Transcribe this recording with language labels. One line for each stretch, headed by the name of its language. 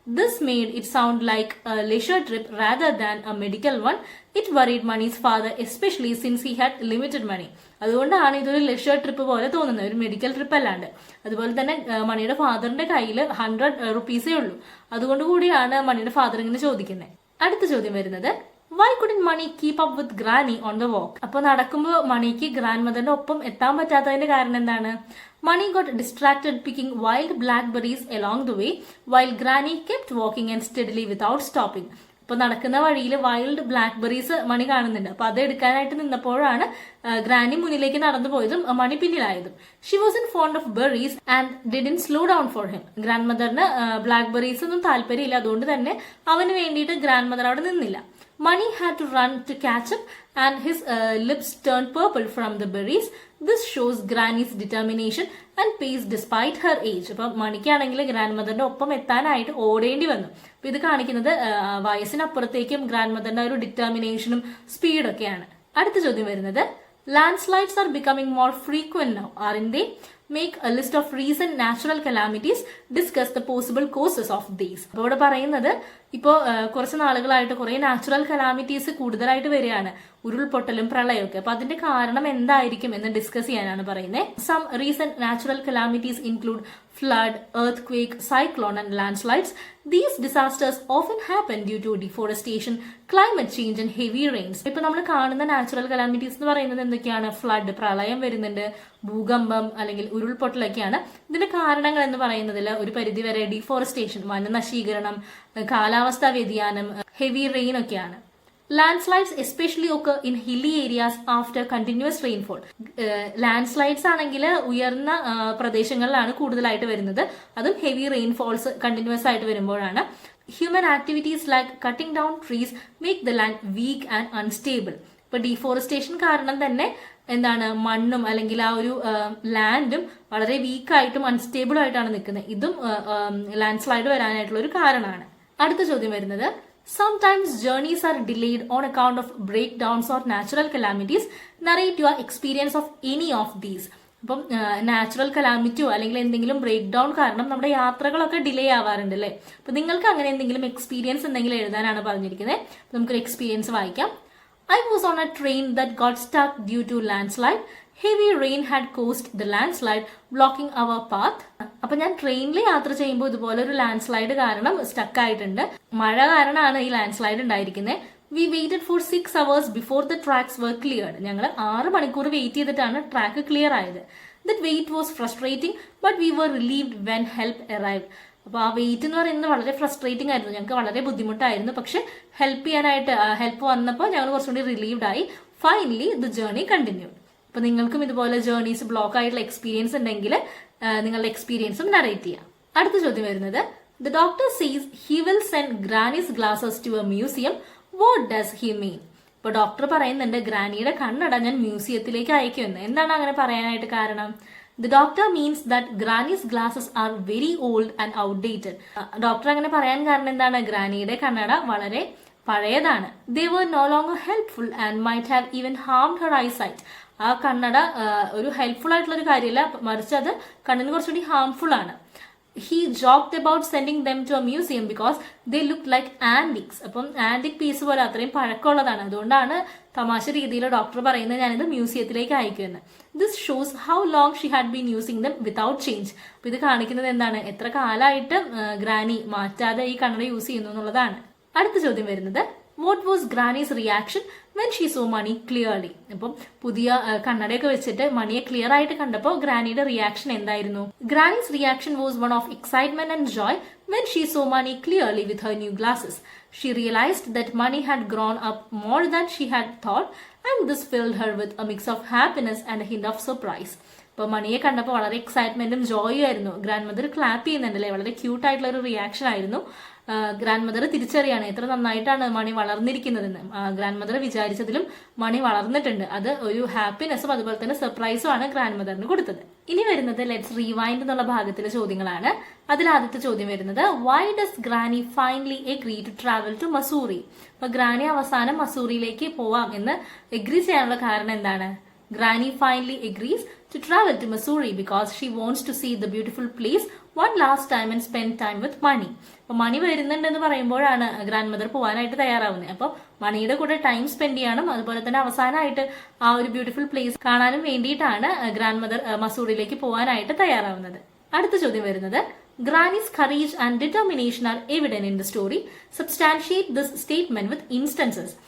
English: This made it sound like a leisure trip rather than a medical one. It worried Mani's father, especially since he had limited money.
Malayalam: അതുകൊണ്ടാണ് ഇതൊരു leisure trip പോലെ തോന്നുന്നത്, ഒരു medical trip അല്ലാണ്ട്. അതുപോലെ തന്നെ മണിയുടെ ഫാദറിന്റെ കയ്യിൽ 100 റുപ്പീസേ ഉള്ളൂ. അതുകൊണ്ട് കൂടിയാണ് മണിയുടെ ഫാദർ ഇങ്ങനെ ചോദിക്കുന്നത്. അടുത്ത ചോദ്യം വരുന്നത്,
English: why couldn't Mani keep up with Granny on the walk?
Malayalam: അപ്പൊ നടക്കുമ്പോൾ മണിക്ക് ഗ്രാൻഡ് മദറിന്റെ ഒപ്പം എത്താൻ പറ്റാത്തതിന്റെ കാരണം എന്താണ്?
English: Mani got distracted picking wild blackberries along the way while Granny kept walking and steadily without stopping.
Malayalam: ഇപ്പൊ നടക്കുന്ന വഴിയിൽ വൈൽഡ് ബ്ലാക്ക്ബെറീസ് മണി കാണുന്നുണ്ട്. അപ്പൊ അത് എടുക്കാനായിട്ട് നിന്നപ്പോഴാണ് ഗ്രാനി മുന്നിലേക്ക് നടന്നു പോയതും മണി പിന്നിലായതും.
English: She was fond of berries and didn't slow down for him.
Malayalam: Grand മദറിന് blackberries ഒന്നും താല്പര്യമില്ല. അതുകൊണ്ട് തന്നെ അവന് വേണ്ടിയിട്ട് ഗ്രാൻഡ് മദർ അവിടെ നിന്നില്ല.
English: Mani had to run to catch up and his lips turned purple from the berries. This shows Granny's determination and pace despite her age.
Malayalam: അപ്പൊ മണിക്കാണെങ്കിൽ grand മദറിന്റെ ഒപ്പം എത്താനായിട്ട് ഓടേണ്ടി വന്നു. അപ്പൊ ഇത് കാണിക്കുന്നത് വയസ്സിനപ്പുറത്തേക്കും ഗ്രാൻഡ് മദറിന്റെ ഒരു ഡിറ്റർമിനേഷനും സ്പീഡൊക്കെയാണ്. അടുത്ത ചോദ്യം വരുന്നത്,
English: landslides are becoming more frequent now, aren't they? Make a list of recent natural calamities. Discuss the possible causes of these.
Malayalam: അപ്പോൾ ഇവിടെ പറയുന്നത് ഇപ്പോൾ കുറച്ച് നാളുകളായിട്ട് കുറെ നാച്ചുറൽ കലാമിറ്റീസ് കൂടുതലായിട്ട് വരികയാണ്, ഉരുൾപൊട്ടലും പ്രളയമൊക്കെ. അപ്പൊ അതിന്റെ കാരണം എന്തായിരിക്കും എന്ന് ഡിസ്കസ് ചെയ്യാനാണ് പറയുന്നത്.
English: Some recent natural calamities include flood, earthquake, cyclone and landslides. These disasters often happen due to deforestation, climate change and heavy rains.
Malayalam: ഇപ്പൊ നമ്മൾ കാണുന്ന നാച്ചുറൽ കലാമിറ്റീസ് എന്ന് പറയുന്നത് എന്തൊക്കെയാണ്? ഫ്ലഡ്, പ്രളയം വരുന്നുണ്ട്, ഭൂകമ്പം അല്ലെങ്കിൽ ഉരുൾപൊട്ടലൊക്കെയാണ്. ഇതിന്റെ കാരണങ്ങൾ എന്ന് പറയുന്നതിൽ ഒരു പരിധിവരെ ഡിഫോറസ്റ്റേഷൻ, വനനശീകരണം, കാലാവസ്ഥാ വ്യതിയാനം, ഹെവി റെയിൻ ഒക്കെയാണ്.
English: Landslides especially occur in hilly areas after continuous rainfall.
Malayalam: ലാൻഡ്സ്ലൈഡ്സ് ആണെങ്കിൽ ഉയർന്ന പ്രദേശങ്ങളിലാണ് കൂടുതലായിട്ട് വരുന്നത്, അതും ഹെവി റെയിൻഫോൾസ് കണ്ടിന്യൂസ് ആയിട്ട് വരുമ്പോഴാണ്.
English: Human activities like cutting down trees make the land weak and unstable.
Malayalam: ഇപ്പൊ ഡീഫോറസ്റ്റേഷൻ കാരണം തന്നെ എന്താണ്, മണ്ണും അല്ലെങ്കിൽ ആ ഒരു ലാൻഡും വളരെ വീക്കായിട്ടും അൺസ്റ്റേബിളും ആയിട്ടാണ് നിൽക്കുന്നത്. ഇതും ലാൻഡ് സ്ലൈഡ് വരാനായിട്ടുള്ള ഒരു കാരണമാണ്. അടുത്ത ചോദ്യം വരുന്നത്,
English: sometimes journeys are delayed on account of breakdowns or natural calamities. Narrate your experience of any of these.
Malayalam: അപ്പം നാച്ചുറൽ കലാമിറ്റിയോ അല്ലെങ്കിൽ എന്തെങ്കിലും ബ്രേക്ക് ഡൗൺ കാരണം നമ്മുടെ യാത്രകളൊക്കെ ഡിലേ ആവാറുണ്ട് അല്ലേ? അപ്പൊ നിങ്ങൾക്ക് അങ്ങനെ എന്തെങ്കിലും എക്സ്പീരിയൻസ് എന്തെങ്കിലും എഴുതാനാണ് പറഞ്ഞിരിക്കുന്നത്. നമുക്കൊരു എക്സ്പീരിയൻസ് വായിക്കാം.
English: I was on a train that got stuck due to landslide. Heavy rain had caused the landslide, blocking our path.
Malayalam: അപ്പൊ ഞാൻ ട്രെയിനിൽ യാത്ര ചെയ്യുമ്പോൾ ഇതുപോലെ ഒരു ലാൻഡ് സ്ലൈഡ് കാരണം സ്റ്റക്ക് ആയിട്ടുണ്ട്. മഴ കാരണമാണ് ഈ ലാൻഡ് സ്ലൈഡ് ഉണ്ടായിരിക്കുന്നത്.
English: We waited for 6 hours before the tracks were cleared.
Malayalam: ഞങ്ങൾ 6 മണിക്കൂർ വെയിറ്റ് ചെയ്തിട്ടാണ് ട്രാക്ക് ക്ലിയർ ആയത്.
English: That wait was frustrating but we were relieved when help arrived.
Malayalam: അപ്പൊ ആ വെയിറ്റ് എന്ന് പറയുന്നത് വളരെ ഫ്രസ്ട്രേറ്റിംഗ് ആയിരുന്നു, ഞങ്ങൾക്ക് വളരെ ബുദ്ധിമുട്ടായിരുന്നു. പക്ഷെ ഹെൽപ്പ് ചെയ്യാനായിട്ട് ഹെൽപ്പ് വന്നപ്പോൾ ഞങ്ങൾ കുറച്ചുകൂടി റിലീവ്ഡ് ആയി.
English: Finally the journey continued.
Malayalam: അപ്പൊ നിങ്ങൾക്കും ഇതുപോലെ ജേർണീസ് ബ്ലോക്ക് ആയിട്ടുള്ള എക്സ്പീരിയൻസ് ഉണ്ടെങ്കിൽ നിങ്ങളുടെ എക്സ്പീരിയൻസും നറേറ്റ് ചെയ്യാം. അടുത്ത ചോദ്യം വരുന്നത്,
English: The doctor says he will send granny's glasses to a museum. What does he mean?
Malayalam: ഇപ്പൊ ഡോക്ടർ പറയുന്നുണ്ട് ഗ്രാനിയുടെ കണ്ണട ഞാൻ മ്യൂസിയത്തിലേക്ക് അയക്കുമെന്ന്. എന്താണ് അങ്ങനെ പറയാനായിട്ട് കാരണം?
English: The doctor means that Granny's glasses are very old and outdated.
Malayalam: Doctor അങ്ങനെ പറയാൻ കാരണം എന്താണ്? ഗ്രാനിയുടെ കണ്ണട വളരെ പഴയതാണ്.
English: They were no longer helpful and might have even harmed her eyesight.
Malayalam: ആ കണ്ണട ഒരു ഹെൽപ്ഫുൾ ആയിട്ടുള്ള ഒരു കാര്യമല്ല, മറിച്ച് അത് കണ്ണിന് കുറച്ചുകൂടി ഹാംഫുൾ ആണ്.
English: He joked about sending them to a museum because they looked like antiques.
Malayalam: അപ്പം ആന്റിക് പീസ് പോലെ അത്രയും പഴക്കമുള്ളതാണ്. അതുകൊണ്ടാണ് തമാശ രീതിയിൽ ഡോക്ടർ പറയുന്നത് ഞാനിത് മ്യൂസിയത്തിലേക്ക് അയക്കുമെന്ന്.
English: This shows how long she had been using them without change.
Malayalam: അപ്പൊ ഇത് കാണിക്കുന്നത് എന്താണ്? എത്ര കാലമായിട്ട് ഗ്രാനി മാറ്റാതെ ഈ കണ്ണട യൂസ് ചെയ്യുന്നു എന്നുള്ളതാണ്. അടുത്ത ചോദ്യം വരുന്നത്,
English: What was granny's reaction when she saw Money clearly?
Malayalam: അപ്പം പുതിയ കണ്ണടയൊക്കെ വെച്ചിട്ട് മണിയെ ക്ലിയർ ആയിട്ട് കണ്ടപ്പോൾ ഗ്രാനിയുടെ റിയാക്ഷൻ എന്തായിരുന്നു?
English: Granny's reaction was one of excitement and joy when she saw Money clearly with her new glasses. She realized that Money had grown up more than she had thought, and this filled her with a mix of happiness and a hint of surprise.
Malayalam: ഇപ്പൊ മണിയെ കണ്ടപ്പോൾ വളരെ എക്സൈറ്റ്മെന്റും ജോയും ആയിരുന്നു. Grand mother clap ചെയ്യുന്നുണ്ടല്ലേ, വളരെ cute ആയിട്ടുള്ള ഒരു reaction ആയിരുന്നു. Grand mother തിരിച്ചറിയാണ് എത്ര നന്നായിട്ടാണ് മണി വളർന്നിരിക്കുന്നതെന്ന്. Grand mother വിചാരിച്ചതിലും മണി വളർന്നിട്ടുണ്ട്. അത് ഒരു ഹാപ്പിനെസ്സും അതുപോലെ തന്നെ സർപ്രൈസും ആണ് ഗ്രാൻഡ് മദറിന് കൊടുത്തത്. ഇനി വരുന്നത് ലെറ്റ്സ് റീവൈൻഡ് എന്നുള്ള ഭാഗത്തിലെ ചോദ്യങ്ങളാണ്. അതിൽ ആദ്യത്തെ ചോദ്യം വരുന്നത്,
English: Why does granny finally agree to travel to Mussoorie?
Malayalam: അപ്പൊ ഗ്രാനി അവസാനം മസൂറിയിലേക്ക് പോവാം എന്ന് എഗ്രി ചെയ്യാനുള്ള കാരണം എന്താണ്?
English: Granny finally agrees to travel to Missouri because she wants to see the beautiful place one last time and spend time with Money.
Malayalam: അപ്പൊ മണി വരുന്നുണ്ടെന്ന് പറയുമ്പോഴാണ് ഗ്രാൻഡ് മദർ പോകാനായിട്ട് തയ്യാറാവുന്നത്. അപ്പൊ മണിയുടെ കൂടെ ടൈം സ്പെൻഡ് ചെയ്യാനും അതുപോലെ തന്നെ അവസാനമായിട്ട് ആ ഒരു ബ്യൂട്ടിഫുൾ പ്ലേസ് കാണാനും വേണ്ടിയിട്ടാണ് ഗ്രാൻഡ് മദർ മസൂറിയിലേക്ക് പോകാനായിട്ട് തയ്യാറാവുന്നത്. അടുത്ത ചോദ്യം വരുന്നത്,
English: Granny's courage and determination are evident in the story. Substantiate this statement with instances.